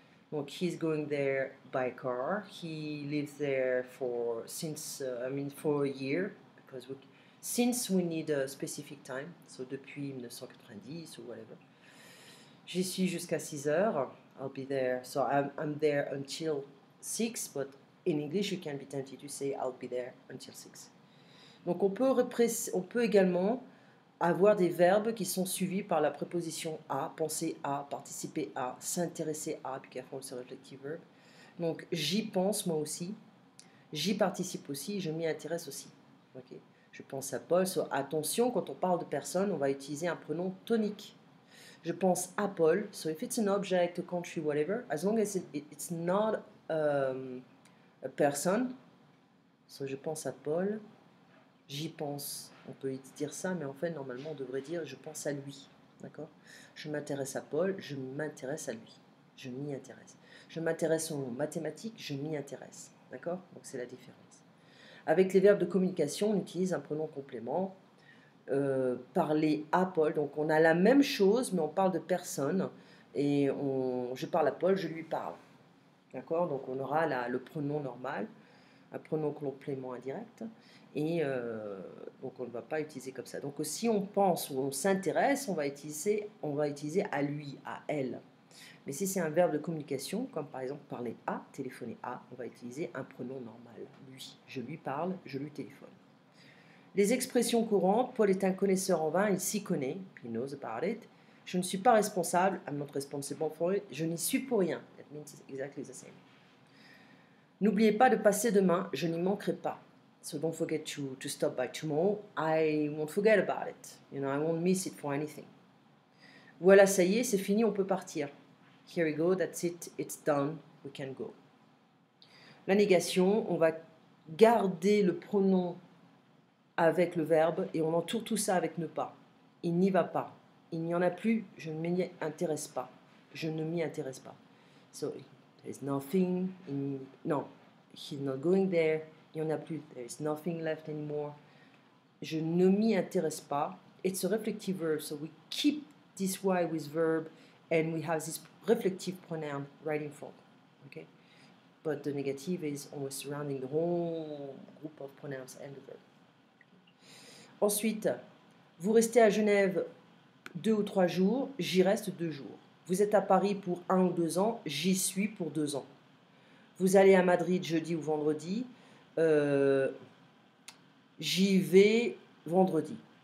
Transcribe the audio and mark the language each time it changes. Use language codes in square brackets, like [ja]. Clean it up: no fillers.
[en] Donc he's going there by car. He lives there for for a year because since we need a specific time. [fr] So depuis 1990 ou whatever. J'y suis jusqu'à 6 heures. [en] I'll be there. So I'm there until 6, but in English you can be tempted to say I'll be there until 6. [fr] Donc on peut également avoir des verbes qui sont suivis par la préposition à, penser à, participer à, s'intéresser à, puis qu'après c'est [en] reflective verb. [fr] Donc j'y pense moi aussi, j'y participe aussi, je m'y intéresse aussi. Okay. Je pense à Paul. So, attention, quand on parle de personne, on va utiliser un pronom tonique. Je pense à Paul. [en] So if it's an object, a country, whatever, as long as it's not a person. [fr] So je pense à Paul. J'y pense. On peut dire ça, mais en fait, normalement, on devrait dire je pense à lui. D'accord? Je m'intéresse à Paul, je m'intéresse à lui. Je m'y intéresse. Je m'intéresse aux mathématiques, je m'y intéresse. D'accord? Donc c'est la différence. Avec les verbes de communication, on utilise un pronom complément. Parler à Paul, donc on a la même chose, mais on parle de personne. Et je parle à Paul, je lui parle. D'accord? Donc on aura le pronom normal, un pronom complément indirect. Et donc on ne va pas utiliser comme ça. Donc si on pense ou on s'intéresse, on va utiliser à lui, à elle. Mais si c'est un verbe de communication, comme par exemple parler à, téléphoner à, on va utiliser un pronom normal, lui. Je lui parle, je lui téléphone. Les expressions courantes, Paul est un connaisseur en vin, il s'y connaît, [en] he knows about it. [fr] Je ne suis pas responsable, [en] I'm not responsible for it. [fr] Je n'y suis pour rien, [en] that means exactly the same. [fr] N'oubliez pas de passer demain, je n'y manquerai pas. [en] So don't forget to stop by tomorrow. I won't forget about it. You know, I won't miss it for anything. [fr] Voilà, ça y est, c'est fini, on peut partir. [en] Here we go, that's it, it's done, we can go. [fr] La négation, on va garder le pronom avec le verbe et on entoure tout ça avec ne pas. Il n'y va pas. Il n'y en a plus, je ne m'y intéresse pas. Je ne m'y intéresse pas. [en] So, there's nothing, no, he's not going there. [fr] Il n'y en a plus, [en] there's nothing left anymore. [fr] Je ne m'y intéresse pas. [en] It's a reflective verb, so we keep this Y with verb and we have this reflective pronoun right in front. Okay? But the negative is always surrounding the whole group of pronouns and the verb. [fr] Ensuite, vous restez à Genève 2 ou 3 jours, j'y reste 2 jours. Vous êtes à Paris pour 1 ou 2 ans, j'y suis pour 2 ans. Vous allez à Madrid jeudi ou vendredi, j'y vais vendredi.